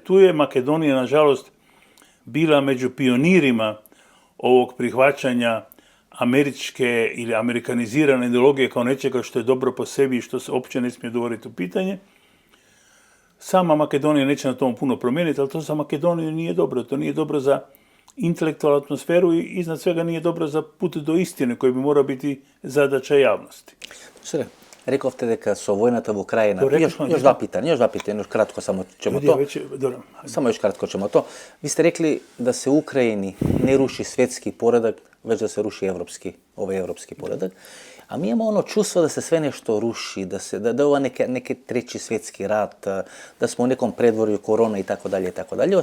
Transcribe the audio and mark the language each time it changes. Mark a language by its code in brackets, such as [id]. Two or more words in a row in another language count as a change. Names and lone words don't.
[hr] Tu je Makedonija, nažalost, bila među pionirima ovog prihvaćanja američke ili amerikanizirane ideologije kao nečega što je dobro po sebi i što se uopće ne smije dovoditi u pitanje. Sama Makedonija neće na tomu puno promijeniti, ali to za Makedoniju nije dobro. To nije dobro za intelektualnu atmosferu i iznad svega nije dobro za put do istine koji bi morao biti zadaća javnosti. [mk] Rekovte дека со војната во Украина, [hr] još dva pitanja, još kratko samo ćemo to. Samo još kratko ćemo to. Vi ste rekli da se u Ukrajini ne ruši svjetski poredak, već da se ruši ovaj evropski poredak. A mi imamo ono čustvo da se sve nešto ruši, da je ovo neki treći svjetski rat, da smo u nekom predvorju korona i tako dalje i tako dalje.